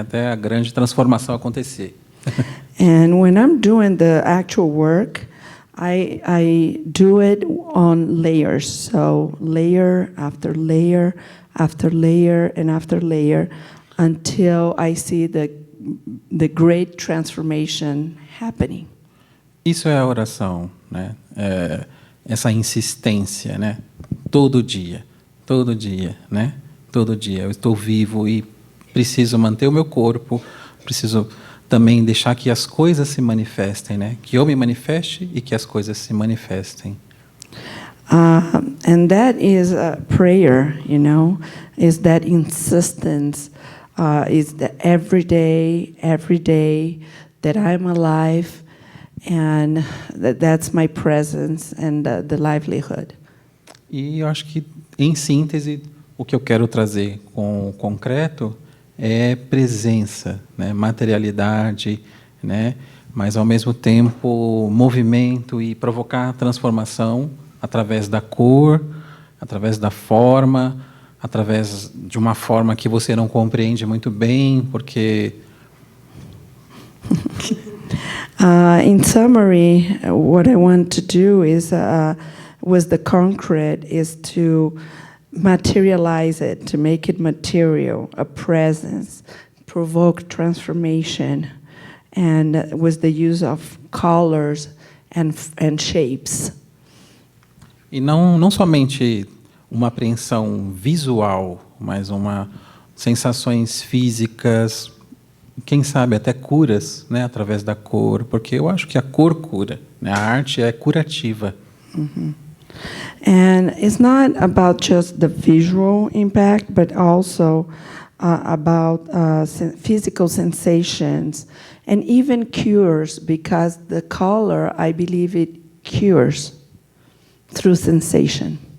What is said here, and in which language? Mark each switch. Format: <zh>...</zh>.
<pt>Até a grande transformação acontecer.</pt> <en>And when I'm doing the actual work, I do it on layers. So layer after layer after layer and after layer. until I see the great transformation happening.</en> <pt>Isso é a oração, né? Essa insistência, né? Todo dia, né? Todo dia. Eu estou vivo e preciso manter o meu corpo, preciso também deixar que as coisas se manifestem, né? Que eu me manifeste e que as coisas se manifestem.</pt> <en>And that is a prayer, is that insistence, is that every day that I'm alive, and that's my presence and the livelihood.</en> <pt>E eu acho que, em síntese, o que eu quero trazer com o concreto é presença, né? Materialidade, né? Mas, ao mesmo tempo, movimento e provocar transformação através da cor, através da forma, através de uma forma que você não compreende muito bem, porque...</pt> <en>In summary, what I want to do is, with the concrete, is to materialize it, to make it material, a presence, provoke transformation, and with the use of colors and shapes.</en> <pt>E não somente uma apreensão visual, mas sensações físicas, quem sabe até curas, né, através da cor, porque eu acho que a cor cura, né? A arte é curativa. Mm-hmm.</pt> <en>And it's not about just the visual impact, but also about physical sensations and even cures, because the color, I believe it cures through sensation.</en>